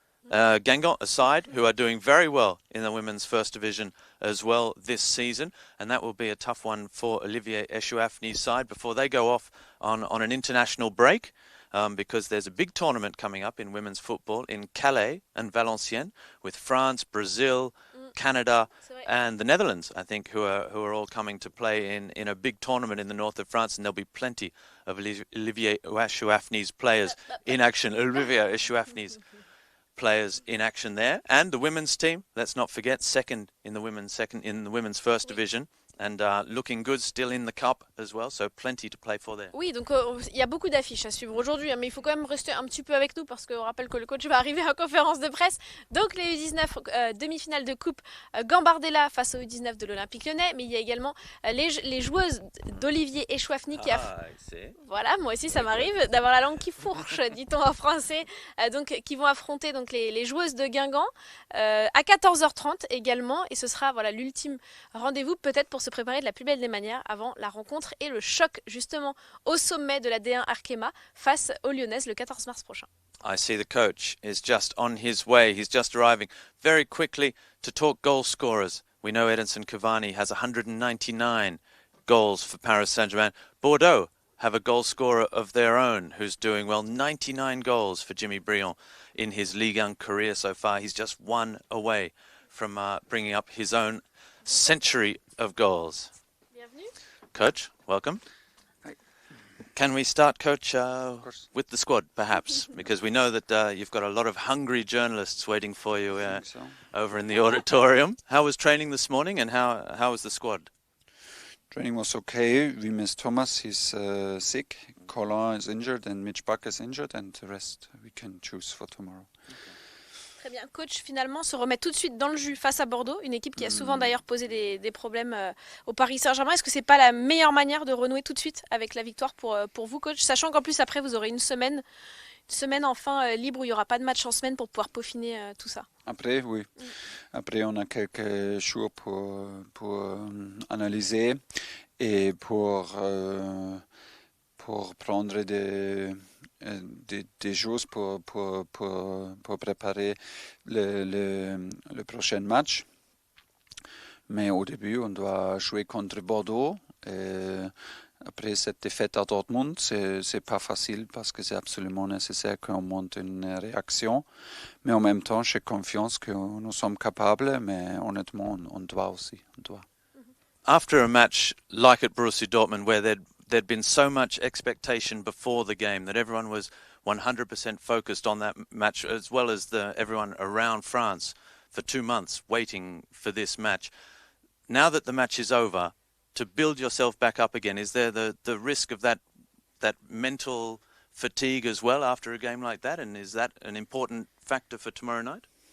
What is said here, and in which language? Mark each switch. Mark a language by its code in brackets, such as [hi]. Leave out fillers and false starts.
[en] Guingamp aside, who are doing very well in the women's first division as well this season, and that will be a tough one for Olivier Echouafny's side before they go off on an international break, because there's a big tournament coming up in women's football in Calais and Valenciennes with France, Brazil, Canada and the Netherlands, I think, who are all coming to play in a big tournament in the north of France, and there'll be plenty of Olivier Echouafny's players in action. Olivier Echouafny's players in action there, and the women's team. Let's not forget, second in the women's first division, and looking good still in the cup as well. So plenty to play for there. [fr] Oui, donc il y a beaucoup d'affiches à suivre aujourd'hui, hein, mais il faut quand même rester un petit peu avec nous parce qu'on rappelle que le coach va arriver en conférence de presse. Donc les U19 demi-finale de coupe, Gambardella face aux U19 de l'Olympique Lyonnais, mais il y a également les joueuses d'Olivier Echouafny qui voilà, moi aussi ça m'arrive d'avoir la langue qui fourche, dit-on en français, donc qui vont affronter donc les joueuses de Guingamp à 14h30 également, et ce sera voilà l'ultime rendez-vous peut-être pour se préparer de la plus belle des manières avant la rencontre et le choc justement au sommet de la D1 Arkema face aux Lyonnaises le 14 mars prochain. [en] I see the coach is just on his way. He's just arriving very quickly to talk goal scorers. We know Edinson Cavani has 199 goals for Paris Saint-Germain. Bordeaux have a goal scorer of their own who's doing well, 99 goals for Jimmy Briand in his Ligue 1 career so far. He's just one away from bringing up his own century of goals. [fr] Bienvenue. [en] Coach, welcome. Hi. Can we start, Coach, with the squad, perhaps? Because we know that you've got a lot of hungry journalists waiting for you over in the auditorium. How was training this morning, and how was the squad? Training was okay. We missed Thomas, he's sick. Colin is injured and Mitch Buck is injured, and the rest we can choose for tomorrow. [fr] Très bien, coach, finalement se remet tout de suite dans le jus face à Bordeaux, une équipe qui a souvent d'ailleurs posé des problèmes au Paris Saint-Germain. Est-ce que c'est pas la meilleure manière de renouer tout de suite avec la victoire pour vous, coach, sachant qu'en plus après vous aurez une semaine enfin libre où il n'y aura pas de match en semaine pour pouvoir peaufiner tout ça? Après, oui. Après, on a quelques jours pour analyser et pour prendre des choses pour préparer le prochain match. Mais au début, on doit jouer contre Bordeaux. Et après cette défaite à Dortmund, c'est pas facile parce que c'est absolument nécessaire qu'on monte une réaction. Mais en même temps, j'ai confiance que nous sommes capables, mais honnêtement, on doit aussi. On doit. [en] After a match like at Borussia Dortmund, where there'd been so much expectation before the game that everyone was 100% focused on that match, as well as everyone around France for 2 months waiting for this match. Now that the match is over, to build yourself back up again, is there the risk of that mental fatigue as well after a game like that, and is that an important factor for tomorrow night?